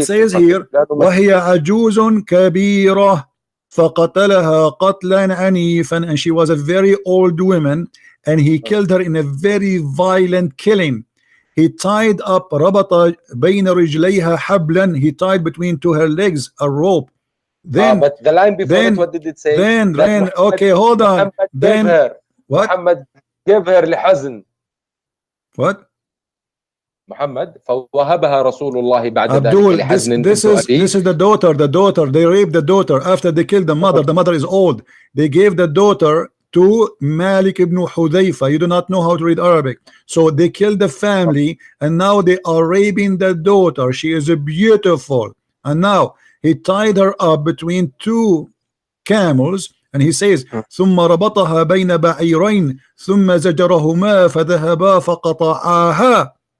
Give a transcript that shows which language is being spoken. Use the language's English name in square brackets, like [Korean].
[English] It says here [Arabic] وهي عجوز كبيرة فقتلها قتلا عنيفا, [English] and she was a very old woman and he killed her in a very violent killing. He tied up [Arabic] ربط بين رجليها حبلا, [English] he tied between to her legs a rope. Then but the line before it, what did it say? Then okay, hold on. Then what? Muhammad gave her لحزن. What? [Arabic] محمد فوهبها رسول الله بعد [English] Abdul, [Arabic] ذلك لحزن. [English] this is the daughter. They raped the daughter after they killed the mother. The mother is old. They gave the daughter to Malik ibn Hudayfa. You do not know how to read Arabic, so they killed the family, and now they are raping the daughter. She is beautiful, and now he tied her up between 2 camels, and he says [Arabic] ثم ربطها بين بعيرين ثم زجرهما فذهبا فقطعاها.